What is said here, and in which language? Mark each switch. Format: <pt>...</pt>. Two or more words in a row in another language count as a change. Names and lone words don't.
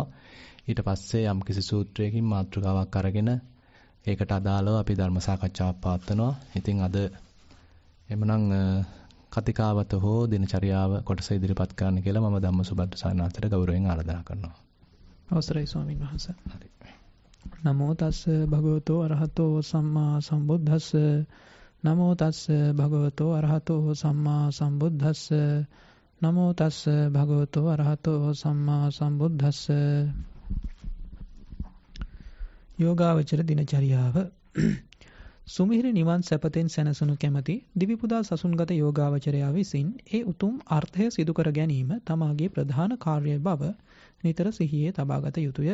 <si>ඊට පස්සේ යම්කිසි සූත්‍රයකින් මාතෘකාවක් අරගෙන ඒකට අදාළව අපි ධර්ම සාකච්ඡාවක් පවත්වනවා. ඉතින් අද එමනම් කතිකාවත හෝ දිනචරියාව කොටස ඉදිරිපත් කරන්න කියලා මම ධම්මසුබද්ද සානාතට ගෞරවයෙන් ආරාධනා කරනවා. අවසරයි ස්වාමීන් වහන්සේ. හරි.</si> <pi>නමෝ තස්ස භගවතෝ අරහතෝ සම්මා සම්බුද්දස්ස. නමෝ තස්ස භගවතෝ අරහතෝ සම්මා සම්බුද්දස්ස. නමෝ තස්ස භගවතෝ අරහතෝ සම්මා සම්බුද්දස්ස.</pi> <si>යෝගාවචර දිනචරියාව. සුමිහිරි නිවන් සැපතෙන් සැනසුණු කැමැති දිවිපුදා සසුන්ගත යෝගාවචරයා විසින් ඒ උතුම් අර්ථය සිදු කර ගැනීම තමාගේ ප්‍රධාන කාර්යය බව නිතර සිහියේ තබාගත යුතුය.</si>